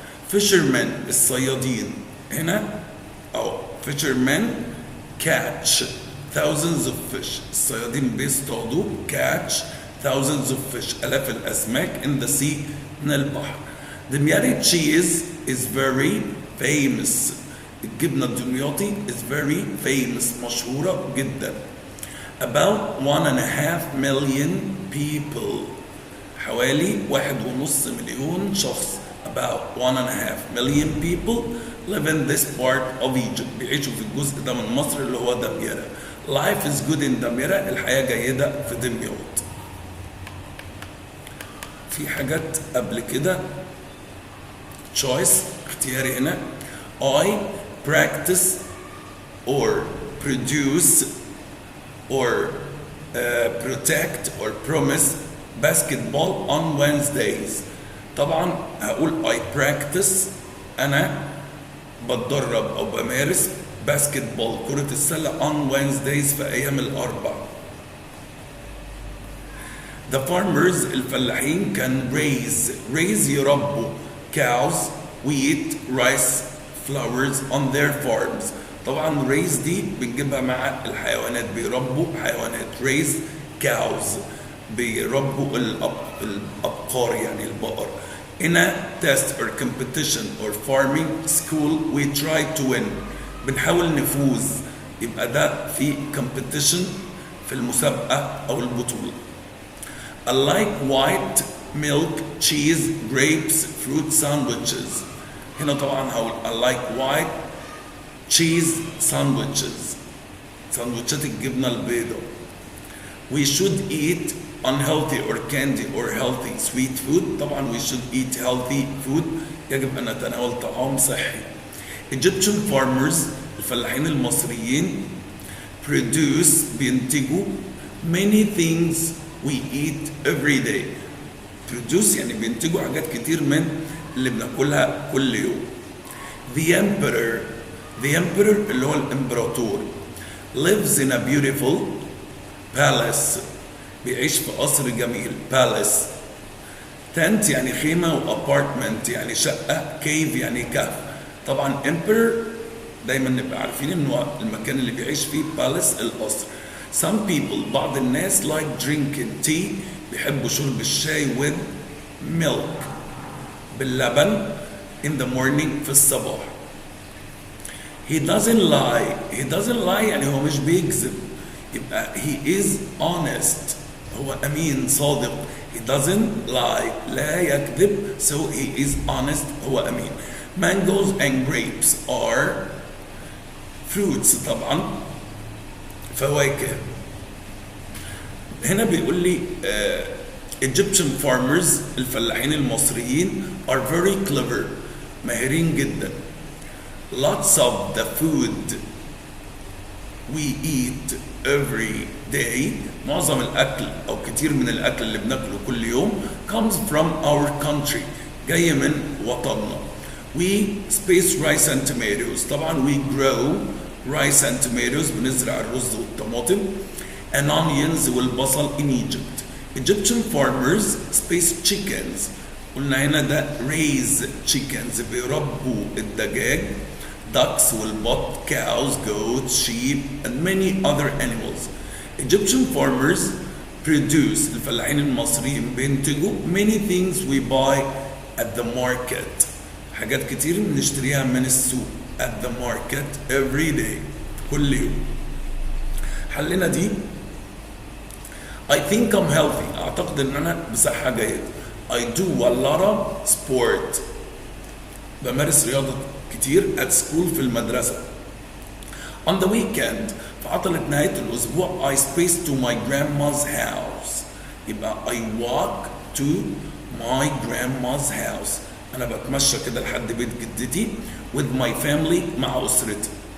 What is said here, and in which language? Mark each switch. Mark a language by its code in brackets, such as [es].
[en] Fishermen [ar] الصيادين هنا أو [en] fishermen catch thousands of fish. [ar] الصيادين بيصطادوا [en] catch thousands of fish [ar] آلاف الأسماك [en] in the sea [ar] من البحر. [en] دمياطي cheese is very famous. [ar] الجبنة الدمياطي [en] is very famous [ar] مشهورة جدا. [en] About 1.5 million people. [ar] حوالي 1.5 مليون شخص. [en] About 1.5 million people live in this part of Egypt. [ar] بيعيشوا في الجزء ده من مصر اللي هو دمياط. [en] Life is good in دمياط. [ar] الحياة جيدة في دمياط. في حاجات قبل كده choice اختياري هنا. [en] I practice or produce or protect or promise basketball on Wednesdays. [ar] طبعا هقول [en] I practice، [ar] أنا بتدرب أو بمارس basketball كرة السلة [en] on Wednesdays [ar] في أيام الأربع. [en] The farmers [ar] الفلاحين [en] can raise [ar] يربوا [en] cows, wheat, rice, flowers on their farms. [ar] طبعا raise دي بنجيبها مع الحيوانات، بيربوا حيوانات. [en] raise cows [ar] بيربوا الأبقار يعني البقر. [en] In a test or competition or farming school we try to win. [ar] بنحاول نفوز، يبقى ده في competition في المسابقة أو البطولة. [en] I like white milk, cheese, grapes, fruit sandwiches. [ar] هنا طبعا هقول [en] I like white cheese sandwiches. [ar] سندوتشات الجبنة البيضاء. [en] We should eat unhealthy or candy or healthy sweet food. طبعا we should eat healthy food. [ar] يجب أن نتناول طعام صحي. [en] Egyptian farmers [ar] الفلاحين المصريين [en] produce [ar] بينتجوا [en] many things we eat every day. [ar] produce يعني بينتجوا حاجات كتير من اللي بناكلها كل يوم. [en] The emperor [ar] اللي هو الامبراطور [en] lives in a beautiful palace. [ar] بيعيش في قصر جميل. palace. tent يعني خيمة، و apartment يعني شقة، cave يعني كهف. طبعا emperor دايما نبقى عارفين انه المكان اللي بيعيش فيه palace القصر. [en] some people [ar] بعض الناس [en] like drinking tea [ar] بيحبوا شرب الشاي [en] with milk [ar] باللبن [en] in the morning [ar] في الصباح. [en] he doesn't lie [ar] يعني هو مش بيكذب، يبقى [en] he is honest [ar] هو أمين صادق. [en] he doesn't lie [ar] لا يكذب [en] so he is honest [ar] هو أمين. [en] mangoes and grapes are fruits [ar] طبعا فواكه. هنا بيقول لي [en] Egyptian farmers [ar] الفلاحين المصريين [en] are very clever [ar] ماهرين جدا. [en] lots of the food we eat every day [ar] معظم الأكل أو كتير من الأكل اللي بناكله كل يوم [en] comes from our country، [ar] جاي من وطننا. [en] We space rice and tomatoes، طبعا we grow rice and tomatoes، [ar] بنزرع الرز والطماطم [en] and onions [ar] والبصل [en] in Egypt. Egyptian farmers space chickens، [ar] قلنا هنا ده [en] raise chickens، [ar] بيربوا الدجاج، [en] ducks [ar] والبط، [en] cows, goats, sheep and many other animals. Egyptian farmers produce، [ar] الفلاحين المصريين بينتجوا [en] many things we buy at the market، [ar] حاجات كتير بنشتريها من السوق [en] at the market every day، [ar] كل يوم. حلنا دي [en] I think I'm healthy، [ar] أعتقد إن أنا بصحة جيدة. [en] I do a lot of sport، [ar] بمارس رياضة كتير [en] at school [ar] في المدرسة. [en] On the weekend، [ar] في عطلة نهاية الأسبوع [en] I space to my grandma's house، يبقى I walk to my grandma's house، [ar] أنا بتمشى كده لحد بيت جدتي [en] with my family، [ar] مع أسرتي.